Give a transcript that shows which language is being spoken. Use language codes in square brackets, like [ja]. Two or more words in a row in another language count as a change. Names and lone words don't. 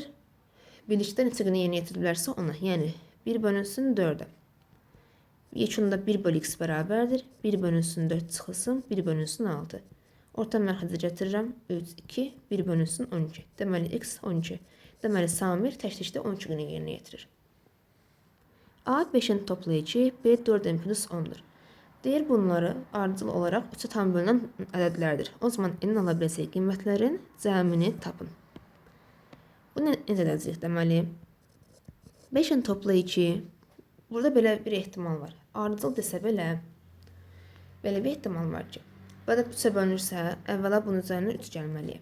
[az] Birlikdə neçə günə yerinə yetirilərsə ona, yəni 1 bölünsün 4-ə. Yekunda 1 bölü x bərabərdir, 1 bölünsün 4 çıxılsın, 1 bölünsün 6. Orta mərhəzə gətirirəm, 3, 2, 1 bölünsün 12. Deməli, x 12. Deməli, Samir təklikdə 12 günə yerinə yetirir. A 5-in toplayıcı, B 4-in plus 10-dur. Deyir, bunları ardıcıl olaraq 3-ə tam bölünən ədədlərdir. O zaman n ala biləcək qiymətlərin cəmini tapın. Bunu necə edəcəyik? Deməli, 5-in toplayıcı, burada belə bir ehtimal var. Ardıcıl desə belə bir ehtimal var ki, burada 3-ə bölünürsə, əvvəla bunun üzərinə 3 gəlməliyəm.